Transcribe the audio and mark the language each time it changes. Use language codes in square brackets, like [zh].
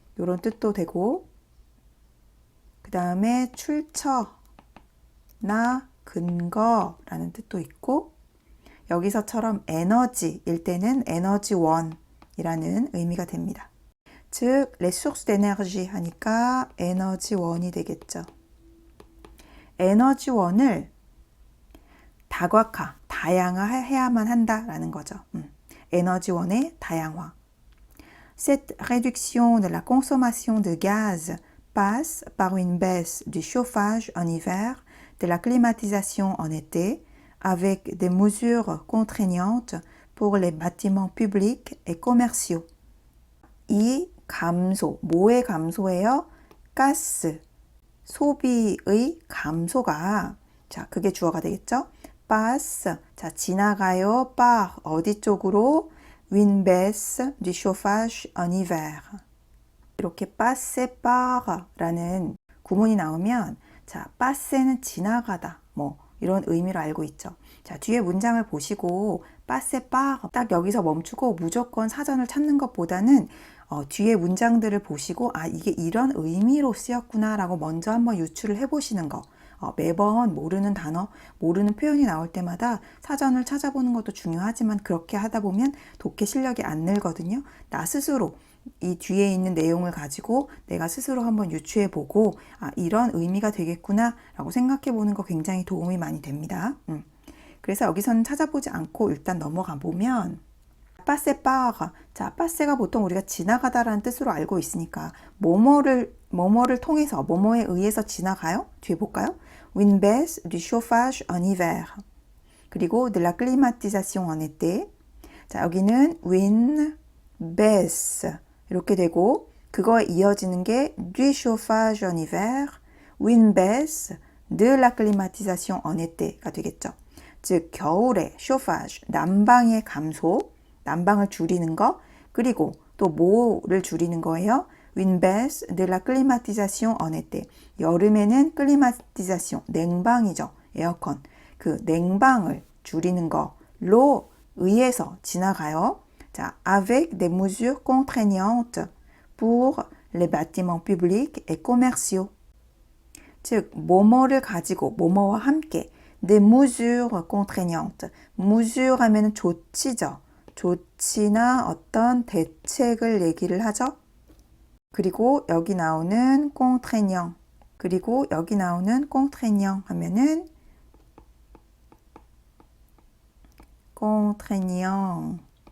[ko] 요런 뜻도 되고, 그 다음에 출처나 근거라는 뜻도 있고, 여기서처럼 에너지일 때는 에너지원이라는 의미가 됩니다. 즉, [fr] les sources d'énergie [ko] 하니까 에너지원이 되겠죠. 에너지원을 다각화, 다양화해야만 한다라는 거죠. 에너지원의 다양화. [fr] Cette réduction de la consommation de gaz passe par une baisse du chauffage en hiver, de la climatisation en été, avec des mesures contraignantes pour les bâtiments publics et commerciaux. [ko] 이 감소, 뭐의 감소예요? 가스, 소비의 감소가, 자, 그게 주어가 되겠죠? passe, 자, 지나가요. par, 어디 쪽으로? [fr] une baisse du chauffage en hiver. [ko] 이렇게 passer par 라는 구문이 나오면, 자, passer는 지나가다, 뭐, 이런 의미로 알고 있죠. 자, 뒤에 문장을 보시고 passer par 딱 여기서 멈추고 무조건 사전을 찾는 것보다는 뒤에 문장들을 보시고 아, 이게 이런 의미로 쓰였구나 라고 먼저 한번 유추를 해보시는 거. 매번 모르는 단어, 모르는 표현이 나올 때마다 사전을 찾아보는 것도 중요하지만 그렇게 하다 보면 독해 실력이 안 늘거든요. 나 스스로 이 뒤에 있는 내용을 가지고 내가 스스로 한번 유추해보고 아, 이런 의미가 되겠구나 라고 생각해보는 거 굉장히 도움이 많이 됩니다. 그래서 여기서는 찾아보지 않고 일단 넘어가 보면 passer par, 자, passer가 보통 우리가 지나가다라는 뜻으로 알고 있으니까 뭐뭐를 통해서, 뭐뭐에 의해서 지나가요? 뒤에 볼까요? [fr] Une baisse du chauffage en hiver. [ko] 그리고 [fr] de la climatisation en été. [ko] 자, 여기는 une baisse 이렇게 되고 그거에 이어지는 게 [fr] du chauffage en hiver, une baisse de la climatisation en été [ko] 가 되겠죠. 즉 겨울에 chauffage, 난방의 감소, 난방을 줄이는 거, 그리고 또 뭐를 줄이는 거예요? [fr] Une baisse de la climatisation en été. [ko] 여름에는 climatisation, 냉방이죠. 에어컨. 그 냉방을 줄이는 거로 의해서 지나가요. 자, [fr] avec des mesures contraignantes pour les bâtiments publics et commerciaux. [ko] 즉, 뭐뭐를 가지고, 뭐뭐와 함께 [fr] des mesures contraignantes. [ko] mesure 하면은 조치죠. 조치나 어떤 대책을 얘기를 하죠. 그리고 여기 나오는 contraignant. 그리고 여기 나오는 contraignant 하면은 contraignant.